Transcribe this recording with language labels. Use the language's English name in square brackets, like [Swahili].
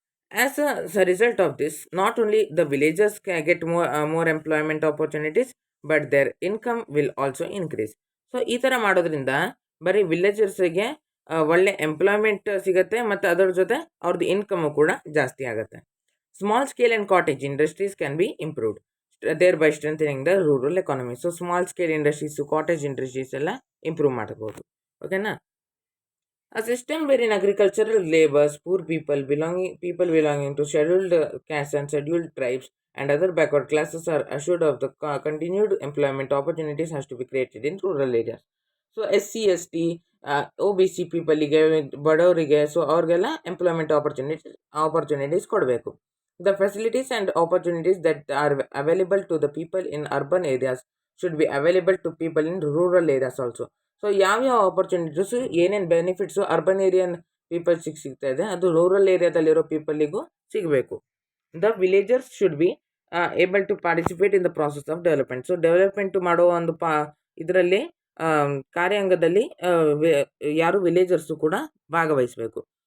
[English] As a result of this, not only the villagers can get more employment opportunities, but their income will also increase. [Kannada] So ಈ ಥರ ಮಾಡೋದ್ರಿಂದ ಬರೀ ವಿಲೇಜರ್ಸಿಗೆ ಒಳ್ಳೆ employment ಸಿಗುತ್ತೆ ಮತ್ತು ಅದರ ಜೊತೆ ಅವ್ರದ್ದು ಇನ್ಕಮು ಕೂಡ ಜಾಸ್ತಿ ಆಗುತ್ತೆ. [English] Small scale and cottage industries can be improved, thereby strengthening the rural economy. [Kannada] So small scale industries, cottage industries ಎಲ್ಲ ಇಂಪ್ರೂವ್ ಮಾಡ್ಬೋದು. ಓಕೆನಾ? [English] A system wherein agricultural laborers, poor people belonging to scheduled castes and scheduled tribes and other backward classes are assured of the continued employment opportunities has to be created in rural areas. [Kannada] So SC, ST, OBC ಪೀಪಲಿಗೆ, ಬಡವರಿಗೆ, so ಅವ್ರಿಗೆಲ್ಲ employment opportunities ಕೊಡಬೇಕು. [English] The facilities and opportunities that are available to the people in urban areas should be available to people in rural areas also. [Kannada] So ಯಾವ್ಯಾವ opportunities, ಏನೇನು benefits urban area and ಪೀಪಲ್ಸಿಗೆ ಸಿಗ್ತಾ ಇದೆ ಅದು rural ಏರಿಯಾದಲ್ಲಿರೋ ಪೀಪಲಿಗೂ ಸಿಗಬೇಕು. [English] The villagers should be able to participate in the process of development. [Kannada] So development ಮಾಡೋ ಒಂದು ಇದರಲ್ಲಿ ಕಾರ್ಯಾಂಗದಲ್ಲಿ ಯಾರು ವಿಲೇಜರ್ಸು ಕೂಡ ಭಾಗವಹಿಸಬೇಕು.